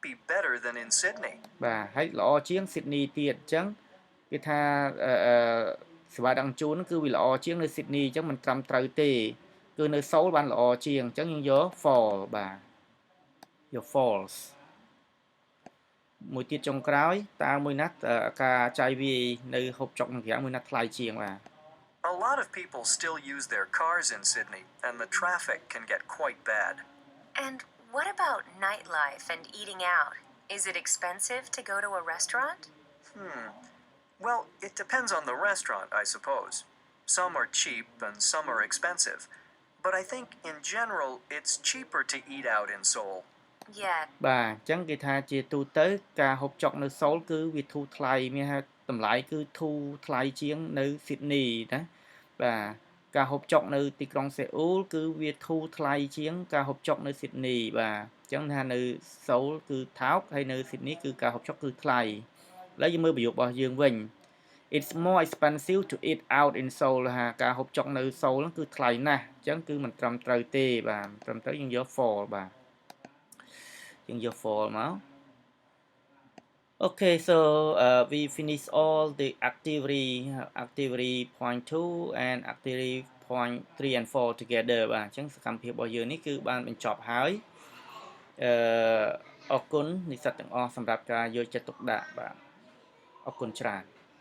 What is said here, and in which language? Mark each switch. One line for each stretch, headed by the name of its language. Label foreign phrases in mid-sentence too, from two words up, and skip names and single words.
English: be better than in Sydney.
Khmer: បាទហើយល្អជាង Sydney ទៀតអញ្ចឹងគេថាសេវាដឹកជញ្ជូនគឺវាល្អជាងនៅ Sydney អញ្ចឹងមិនត្រឹមត្រូវទេគឺនៅ Seoul បានល្អជាងអញ្ចឹងយើងយក fall បាទយក false មួយទៀតចុងក្រោយតើមួយណាការចាយវាយនៅហូបចុកនឹងប្រាំងមួយណាថ្លៃជាងបាទ
English: A lot of people still use their cars in Sydney, and the traffic can get quite bad. And what about nightlife and eating out? Is it expensive to go to a restaurant? Well, it depends on the restaurant, I suppose. Some are cheap and some are expensive. But I think in general, it's cheaper to eat out in Seoul. Yeah.
Khmer: បាទអញ្ចឹងគេថាជាទូទៅការហូបចុកនៅ Seoul គឺវាធូរថ្លៃមានថាតម្លៃគឺធូរថ្លៃជាងនៅ Sydney ណាបាទការហូបចុកនៅ ទីក្រុងសេអ៊ូលគឺវាធូរថ្លៃជាងការហូបចុកនៅ Sydney បាទអញ្ចឹងថានៅ Seoul គឺថោកហើយនៅ Sydney គឺការហូបចុកគឺថ្លៃឥឡូវយើងមើលប្រយោគរបស់យើងវិញ
English: It's more expensive to eat out in Seoul
Khmer: ថាការហូបចុកនៅ Seoul គឺថ្លៃណាស់អញ្ចឹងគឺមិនត្រឹមត្រូវទេបាទត្រឹមត្រូវយើងយក for បាទយើងយក for មក
English: Okay, so we finish all the activity point 2 and activity point 3 and 4 together
Khmer: បាទអញ្ចឹងសកម្មភាពរបស់យើងនេះគឺបានបញ្ចប់ហើយអរគុណនិស្សិតទាំងអស់សម្រាប់ការយកចិត្តទុកដាក់បាទអរគុណច្រើន